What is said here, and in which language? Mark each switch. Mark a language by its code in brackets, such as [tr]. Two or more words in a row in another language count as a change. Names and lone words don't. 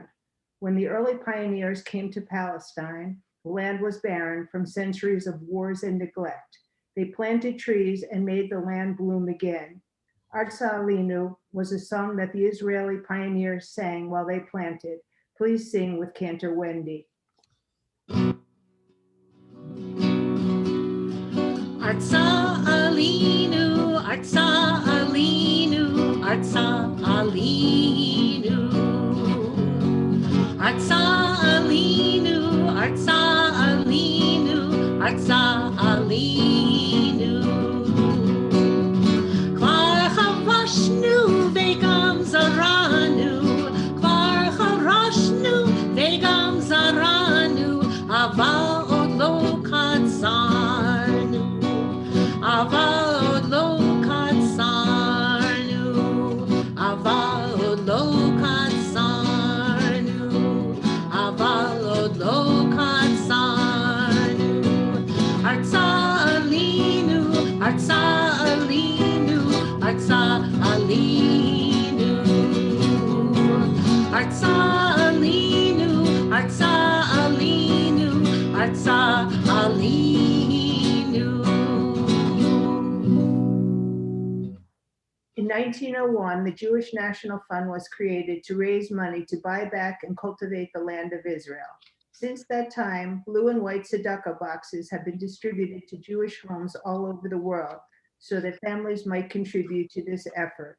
[en] When the early pioneers came to Palestine, the land was barren from centuries of wars and neglect. They planted trees and made the land bloom again. Artsa Alinu was a song that the Israeli pioneers sang while they planted. Please sing with Cantor Wendy. [he] ארצה עלינו, ארצה עלינו, ארצה עלינו. ארצה עלינו, ארצה עלינו, ארצה עלינו. כבר חבשנו וגם זרענו, כבר חרשנו וגם זרענו, אבל עוד לא קצרנו, אבל עוד לא קצרנו, אבל עוד לא קצרנו, אבל עוד לא קצרנו. ארצה עלינו, ארצה עלינו, ארצה עלינו. ארצה עלינו, ארצה עלינו, ארצה עלינו. [en] In 1901, the Jewish National Fund was created to raise money to buy back and cultivate the land of Israel. Since that time, blue and white tzedakah boxes have been distributed to Jewish homes all over the world so that families might contribute to this effort.